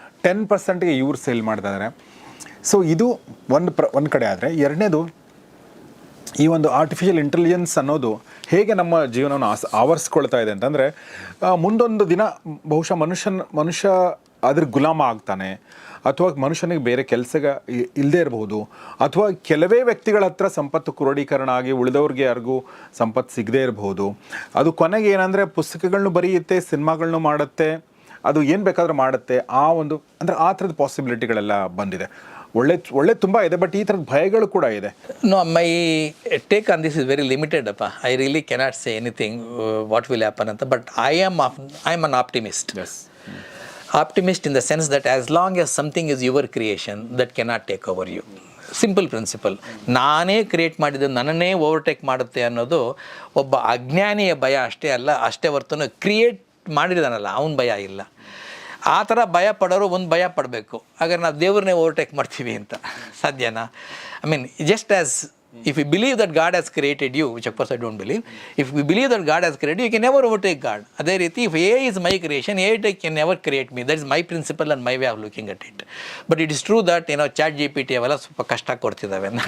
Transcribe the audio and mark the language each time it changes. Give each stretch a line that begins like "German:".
Kannada: 10%ಗೆ ಇವ್ರು ಸೇಲ್ ಮಾಡ್ತಾ ಇದ್ದಾರೆ. ಸೊ ಇದು ಒಂದು ಕಡೆ ಆದರೆ, ಎರಡನೇದು ಈ ಒಂದು ಆರ್ಟಿಫಿಷಿಯಲ್ ಇಂಟೆಲಿಜೆನ್ಸ್ ಅನ್ನೋದು ಹೇಗೆ ನಮ್ಮ ಜೀವನವನ್ನು ಆವರಿಸ್ಕೊಳ್ತಾ ಇದೆ ಅಂತಂದರೆ, ಮುಂದೊಂದು ದಿನ ಬಹುಶಃ ಮನುಷ್ಯ ಅದ್ರ ಗುಲಾಮ ಆಗ್ತಾನೆ, ಅಥವಾ ಮನುಷ್ಯನಿಗೆ ಬೇರೆ ಕೆಲಸ ಇಲ್ಲದೇ ಇರಬಹುದು, ಅಥವಾ ಕೆಲವೇ ವ್ಯಕ್ತಿಗಳ ಹತ್ರ ಸಂಪತ್ತು ಕ್ರೋಢೀಕರಣ ಆಗಿ ಉಳಿದವ್ರಿಗೆ ಯಾರಿಗೂ ಸಂಪತ್ತು ಸಿಗದೇ ಇರಬಹುದು. ಅದು ಕೊನೆಗೆ ಏನಂದರೆ ಪುಸ್ತಕಗಳನ್ನೂ ಬರೆಯುತ್ತೆ, ಸಿನಿಮಾಗಳನ್ನೂ ಮಾಡುತ್ತೆ, ಅದು ಏನು ಬೇಕಾದರೂ ಮಾಡುತ್ತೆ. ಅಂದರೆ ಆ ಥರದ ಪಾಸಿಬಿಲಿಟಿಗಳೆಲ್ಲ ಬಂದಿದೆ. ಒಳ್ಳೆ ತುಂಬ ಇದೆ, ಬಟ್ ಈ ಥರದ ಭಯಗಳು ಕೂಡ ಇದೆ.
English: No, my take on this is very limited. I really cannot say anything what will happen
Kannada: anta,
English: but I am an optimist. Yes. Optimist in the sense that as long as something is your creation, that cannot take over you. Simple principle.
Kannada: ನಾನೇ create ಮಾಡಿದ್ದು ನನ್ನನ್ನೇ overtake ಮಾಡುತ್ತೆ ಅನ್ನೋದು ಒಬ್ಬ ಅಜ್ಞಾನಿಯ ಭಯ ಅಷ್ಟೇ ಹೊರತು create ಮಾಡಿದಾನಲ್ಲ ಅವನ ಭಯ ಇಲ್ಲ. ಆ ಥರ ಭಯ ಪಡೋರು ಒಂದು ಭಯ ಪಡಬೇಕು, ಹಾಗಾದ್ರೆ ನಾವು ದೇವ್ರನ್ನೇ ಓವರ್ಟೇಕ್ ಮಾಡ್ತೀವಿ ಅಂತ ಸಾಧ್ಯನಾ?
English: I mean just as if you believe that God has created you, which of course I don't believe, if we believe that God has created you, you can never overtake God.
Kannada: ಅದೇ ರೀತಿ
English: if AI is my creation, AI can never create me. That is my principle and my way of looking at it. But it is true that ChatGPT
Kannada: ಅವೆಲ್ಲ ಸ್ವಲ್ಪ ಕಷ್ಟ ಕೊಡ್ತಿದ್ದಾವೆ.